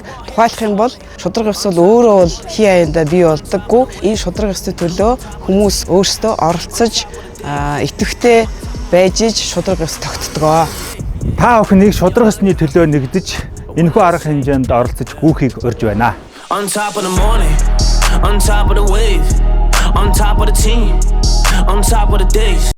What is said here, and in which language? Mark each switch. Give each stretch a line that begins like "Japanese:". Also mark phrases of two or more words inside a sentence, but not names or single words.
Mongolian: Тухайлах юм бол шудраг ёс бол өөрөө бол хий аяндаа бий болдоггүй. Энэ шудраг ёсны төлөө хүмүүс өөрсдөө оролцож идэвхтэй байж шудраг ёс тогтдгоо. Та бүхнийг шудраг ёсны төлөө нэгдэж энэхүү арга хэмжээнд оролцож гүйхийг урьж байна.
English: On top of the morning, on top of the wave, on top of the team, on top of the days.